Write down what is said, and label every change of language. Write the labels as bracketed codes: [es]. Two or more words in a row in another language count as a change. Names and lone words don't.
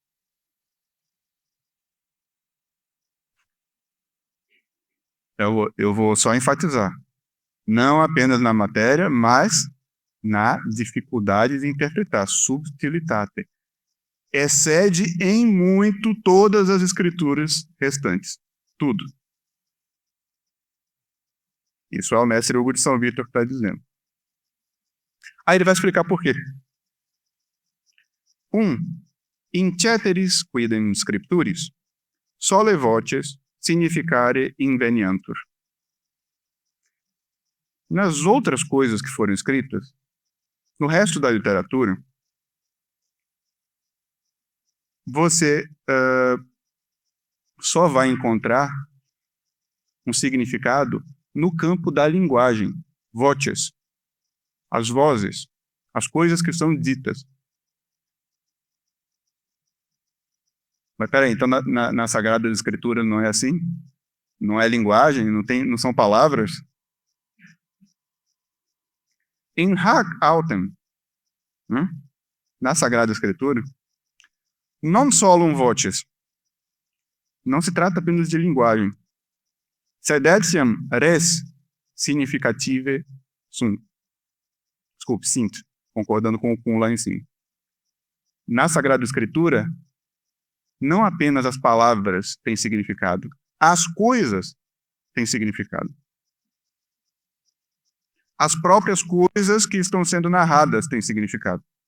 [pt] Eu vou só enfatizar, não apenas na matéria, mas na dificuldade de interpretar, subtilitate. Excede em muito todas as escrituras restantes, tudo. Isso é o mestre Hugo de São Vítor que está dizendo. Aí ele vai explicar por quê. [la] In ceteris quidem scripturis, sole voces significare inveniantur. [pt] Nas outras coisas que foram escritas, no resto da literatura, você só vai encontrar um significado no campo da linguagem, voces, as vozes, as coisas que são ditas. Mas peraí, então na Sagrada Escritura não é assim? Não é linguagem? Não são palavras? [la] In hac autem, [pt] na Sagrada Escritura, [la] non solum voces, [pt] não se trata apenas de linguagem. [la] Sed etiam res significative sunt. [pt] Desculpe, sint, concordando com o lá em cima. Na Sagrada Escritura, não apenas as palavras têm significado, as coisas têm significado. As próprias coisas que estão sendo narradas têm significado.